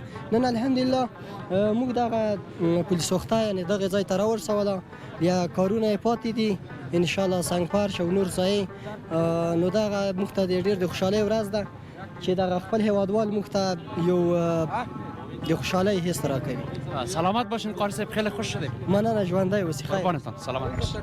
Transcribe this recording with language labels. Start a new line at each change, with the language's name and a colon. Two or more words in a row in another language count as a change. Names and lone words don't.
Pashto: نن الحمدلله موږ دغه پل سوخته یعنې دغه ځای ته راورسوله یا کارونه یې پاتې دي انشاءالله سنګ پارش او نور ځای نو دغه موږ ته د ډېر د خوشحالۍ ورځ ده چې دغه خپل هیوادوال موږ ته یو د خوشحالۍ حس راکوي.
Persian: سلامت باشین قاری صاحب خیلی خوش شدیم.
Pashto: مننه ژوندی اوسئ.
Persian: قربانتان سلامت باشین.